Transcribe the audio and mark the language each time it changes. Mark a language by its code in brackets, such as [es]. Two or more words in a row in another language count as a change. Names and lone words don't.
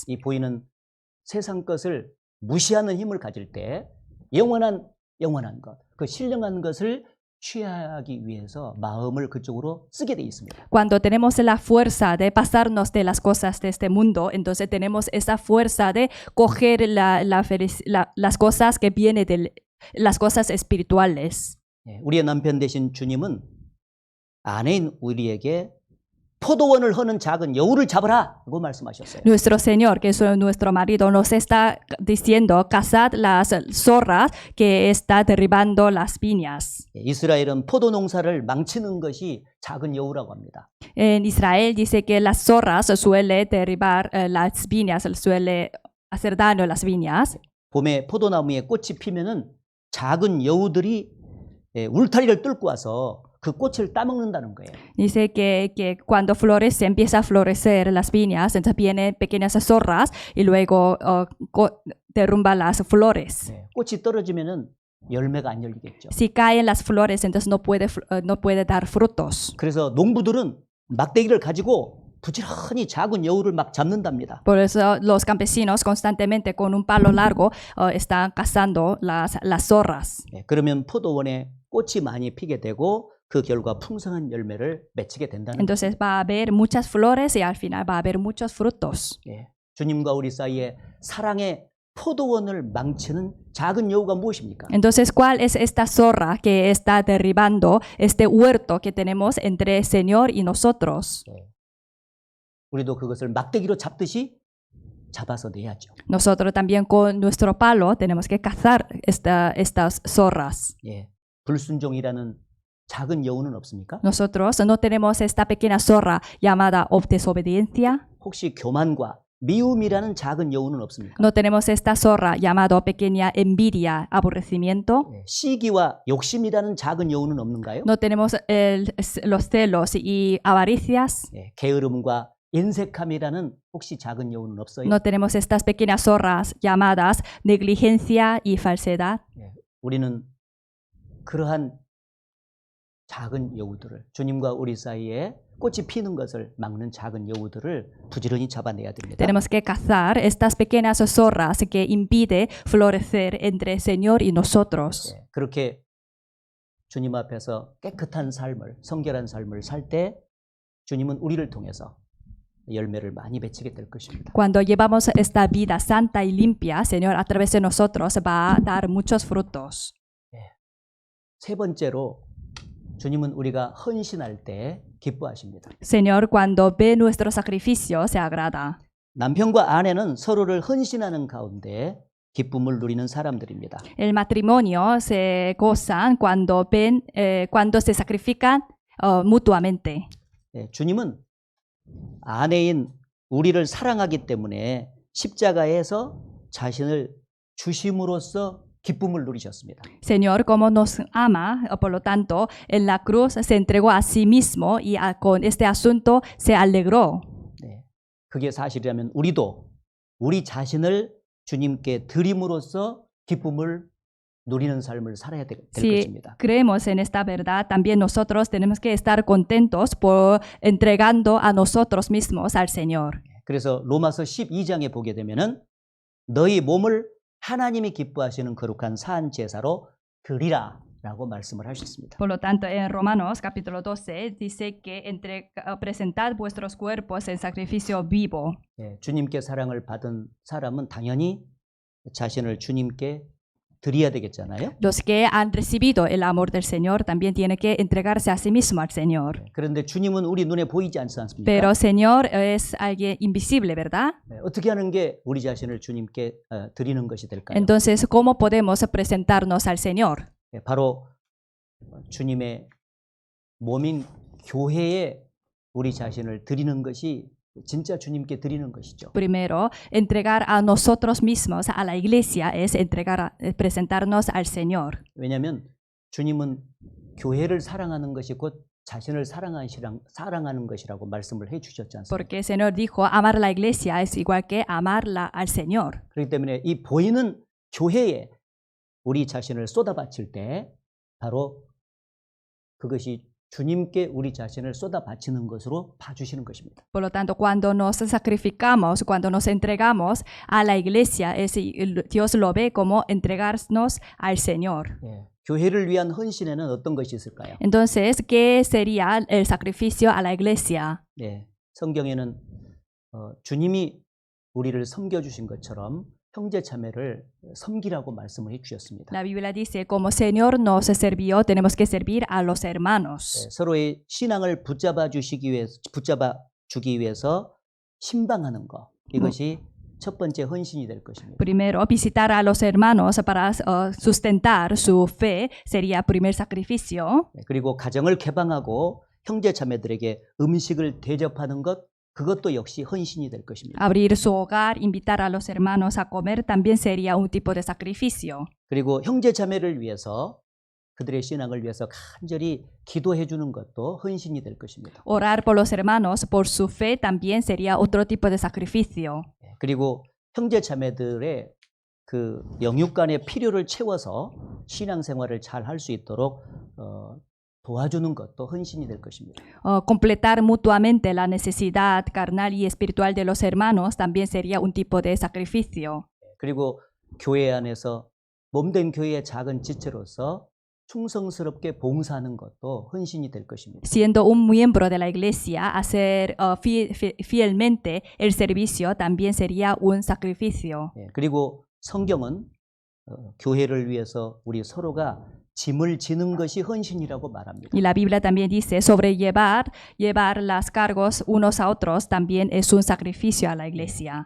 [ko] 이 보이는 세상 것을 무시하는 힘을 가질 때 영원한 것, 그 신령한 것을 취하기 위해서 마음을 그쪽으로 쓰게 돼 있습니다. [es] Cuando tenemos la fuerza de pasarnos de las cosas de este mundo, entonces tenemos esa fuerza de coger las cosas que vienen de las cosas espirituales. [ko] 우리의 남편 되신 주님은 아내인 우리에게 포도원을 허는 작은 여우를 잡으라 라고 말씀하셨어요. [es] Nuestro Señor, que es nuestro marido, nos está diciendo, cazad las zorras que está derribando las viñas. [ko] 이스라엘은 포도 농사를 망치는 것이 작은 여우라고 합니다. [es] En Israel dice que las zorras suele derribar las viñas, suele hacer daño a las viñas. [ko] 봄에 포도나무에 꽃이 피면은 작은 여우들이 울타리를 뚫고 와서 그 꽃을 따먹는다는 거예요. [es] Dice que cuando florece, empieza a florecer las viñas, entonces vienen pequeñas zorras y luego derrumba las flores. [ko] 꽃이 떨어지면은 열매가 안 열리겠죠. [es] Si caen las flores, entonces no puede dar frutos. [ko] 그래서 농부들은 막대기를 가지고 부지런히 작은 여우를 막 잡는답니다. [es] Por eso los campesinos constantemente con un palo largo están cazando las zorras. [ko] 그러면 포도원에 꽃이 많이 피게 되고 그 결과 풍성한 열매를 맺히게 된다는 [es] Entonces va a haber muchas flores y al final va a haber muchos frutos. [ko] 주님과 우리 사이에 사랑의 포도원을 망치는 작은 여우가 무엇입니까? [es] Entonces, ¿cuál es esta zorra que está derribando este huerto que tenemos entre el Señor y nosotros? [ko] 우리도 그것을 막대기로 잡듯이 잡아서 내야죠. [es] Nosotros también con nuestro palo tenemos que cazar estas zorras. [ko] 불순종이라는 작은 여우는 없습니까? [es] Nosotros no tenemos esta pequeña zorra llamada desobediencia. [ko] 혹시 교만과 미움이라는 작은 여우는 없습니까? [es] No tenemos esta zorra llamada pequeña envidia, aborrecimiento. [ko] 시기와 욕심이라는 작은 여우는 없는가요? [es] No tenemos los celos y avaricias. [ko] 게으름과 인색함이라는 혹시 작은 여우는 없어요? [es] No tenemos estas pequeñas zorras llamadas negligencia y falsedad. [ko] 우리는 그러한 작은 여우들을 주님과 우리 사이에 꽃이 피는 것을 막는 작은 여우들을 부지런히 잡아내야 됩니다. [es] Tenemos que cazar estas pequeñas zorras que impide florecer entre el Señor y nosotros. [ko] 그렇게 주님 앞에서 깨끗한 삶을, 성결한 삶을 살 때 주님은 우리를 통해서 열매를 많이 맺히게 될 것입니다. [es] Cuando llevamos esta vida santa y limpia, Señor, a través de nosotros va a dar muchos frutos. [ko] 세 번째로 주님은 우리가 헌신할 때 기뻐하십니다. [es] Señor, cuando ve nuestro sacrificio, se agrada. [ko] 남편과 아내는 서로를 헌신하는 가운데 기쁨을 누리는 사람들입니다. [es] El matrimonio se gozan cuando ven, cuando se sacrifican mutuamente. [ko] 예, 주님은 아내인 우리를 사랑하기 때문에 십자가에서 자신을 주심으로써 기쁨을 누리셨습니다. [es] Señor, como nos ama, por lo tanto, en la cruz se entregó a sí mismo y con este asunto se alegró. [ko] 네, 그게 사실이라면 우리도 우리 자신을 주님께 드림으로써 기쁨을 누리는 삶을 살아야 될 [es] Si [ko] 것입니다. [es] creemos en esta verdad, también nosotros tenemos que estar contentos por entregando a nosotros mismos al Señor. [ko] 그래서 로마서 12장에 보게 되면은 너희 몸을 하나님이 기뻐하시는 거룩한 산 제사로 드리라라고 말씀을 하셨습니다. [es] Por lo tanto, en Romanos capítulo 12 dice que presentad vuestros cuerpos en sacrificio vivo. [ko] 예, 주님께 사랑을 받은 사람은 당연히 자신을 주님께 드려야 되겠잖아요. [es] Los que han recibido el amor del Señor también tienen que entregarse a sí mismo al Señor. [ko] 그런데 주님은 우리 눈에 보이지 않지 않습니까? [es] Pero Señor es alguien invisible, ¿verdad? [ko] 네, 어떻게 하는 게 우리 자신을 주님께 드리는 것이 될까요? [es] Entonces, ¿cómo podemos presentarnos al Señor? [ko] 예, 바로 주님의 몸인 교회에 우리 자신을 드리는 것이 진짜 주님께 드리는 것이죠. [es] Primero, entregar a nosotros mismos a la iglesia es presentarnos al Señor. [ko] 왜냐하면 주님은 교회를 사랑하는 것이 곧 자신을 사랑하는 것이라고 말씀을 해주셨지 않습니까? [es] Porque el Señor dijo, amar a la iglesia es igual que amarla al Señor. [ko] 그렇기 때문에 이 보이는 교회에 우리 자신을 쏟아바칠 때 바로 그것이 주님께 우리 자신을 쏟아바치는 것으로 봐주시는 것입니다. [es] Por lo tanto, cuando nos sacrificamos, cuando nos entregamos a la iglesia, Dios lo ve como entregarnos al Señor. [ko] 예, 교회를 위한 헌신에는 어떤 것이 있을까요? [es] Entonces, ¿qué sería el sacrificio a la iglesia? [ko] 예, 성경에는 주님이 우리를 섬겨주신 것처럼 형제 자매를 섬기라고 말씀을 해주셨습니다. [es] La Biblia dice, como Señor nos sirvió, tenemos que servir a los hermanos. [ko] 예, 서로의 신앙을 붙잡아 주기 위해서 신방하는 것, 이것이 첫 번째 헌신이 될 것입니다. [es] Primero, visitar a los hermanos para sustentar su fe sería primer sacrificio. [ko] 예, 그리고 가정을 개방하고 형제 자매들에게 음식을 대접하는 것, 그것도 역시 헌신이 될 것입니다. [es] Abrir su hogar, invitar a los hermanos a comer también sería un tipo de sacrificio. [ko] 그리고 형제 자매를 위해서 그들의 신앙을 위해서 간절히 기도해 주는 것도 헌신이 될 것입니다. [es] Orar por los hermanos, por su fe también sería otro tipo de sacrificio. [ko] 예, 그리고 형제 자매들의 그 영육 간의 필요를 채워서 신앙 생활을 잘 할 수 있도록 도와주는 것도 헌신이 될 것입니다. [es] Completar mutuamente la necesidad carnal y espiritual de los hermanos también sería un tipo de sacrificio. [ko] 그리고 교회 안에서 몸된 교회의 작은 지체로서 충성스럽게 봉사하는 것도 헌신이 될 것입니다. [es] Siendo un miembro de la iglesia, hacer fielmente el servicio también sería un sacrificio. [ko] 예, 그리고 성경은 교회를 위해서 우리 서로가 짐을 지는 것이 헌신이라고 말합니다. [es] Y la Biblia también dice, llevar las cargos unos a otros también es un sacrificio a la iglesia.